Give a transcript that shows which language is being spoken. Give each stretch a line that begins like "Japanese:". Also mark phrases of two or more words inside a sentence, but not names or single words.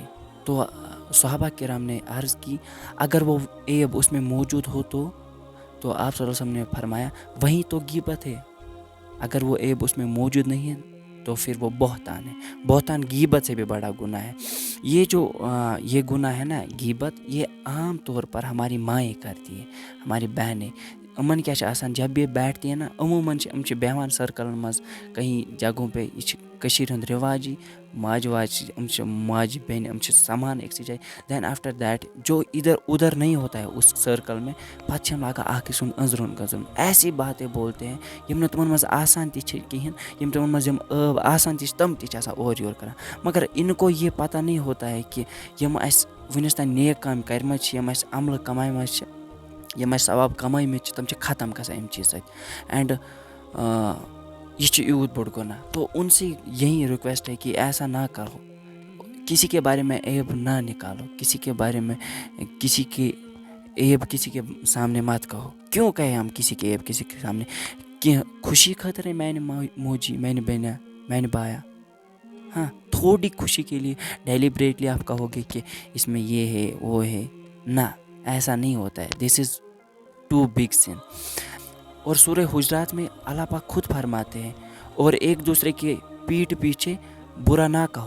Urdu: تو صحابہ کرام نے عرض کی اگر وہ عیب اس میں موجود ہو تو آپ صلی اللہ علیہ وسلم نے فرمایا وہی تو غیبت ہے. اگر وہ عیب اس میں موجود نہیں ہے تو پھر وہ بہتان ہے. بہتان غیبت سے بھی بڑا گناہ ہے. یہ گناہ ہے نا غیبت، یہ عام طور پر ہماری مائیں کرتی ہے، ہماری بہنیں
Kashmiri: یِمن کیٛاہ چھِ آسان
Urdu: جب یہ بیٹھتی ہیں نا عموماً
Kashmiri: یِم چھِ بیٚہوان سرکلن منٛز
Urdu: کہیں جگہوں پہ.
Kashmiri: یہ چھِ کٔشیٖرِ ہُنٛد رِواجی. ماجہِ واجہِ یِم چھِ ماجہِ بیٚنہِ یِم چھِ سمان أکسٕے جایہِ.
English: then after that
Urdu: جو ادھر نہیں ہوتا ہے اس سرکل میں
Kashmiri: پتہٕ چھِ یِم لاگان اکھ أکۍ سُنٛد أنٛزرُن گٔنٛزرُن
Urdu: ایسی باتیں بولتے ہیں
Kashmiri: یِم نہٕ تِمن منٛز آسان تہِ چھِ کِہیٖنۍ، یِم تِمن منٛز یِم ٲب آسان تہِ چھِ تِم تہِ چھِ آسان اورٕ یورٕ کران.
Urdu: مگر ان کو یہ پتہ نہیں ہوتا ہے کہ
Kashmiri: یِم اَسہِ وُنیُس تام نیک کامہِ کرِمَژٕ چھِ، یِم اَسہِ عملہٕ کمایمَژٕ چھِ، یِم اَسہِ ثواب کمٲیمٕتۍ چھِ، تِم چھِ ختم گژھان اَمہِ چیٖزٕ سۭتۍ. اینڈ یہ چھُ یوٗت بوٚڑ گۄناہ.
Urdu: تو ان سے یہی ریکویسٹ ہے کہ ایسا نہ کرو، کسی کے بارے میں عیب نہ نکالو، کسی کے بارے میں کسی کی عیب کسی کے سامنے مت کہو. کیوں کہیں ہم کسی کی عیب کسی کے سامنے؟ کہ خوشی خاطر ہے
Kashmiri: میانہِ موجی، میانہِ بیٚنہِ، میانہِ بایا.
Urdu: ہاں تھوڑی خوشی کے لیے ڈیلیبریٹلی آپ کہو گے کہ اس میں یہ ہے وہ ہے. نہ ایسا نہیں ہوتا ہے.
English: this is too big sin.
Urdu: اور سورہ حجرات میں اللہ پاک خود فرماتے ہیں اور ایک دوسرے کے پیٹھ پیچھے برا نہ کہو.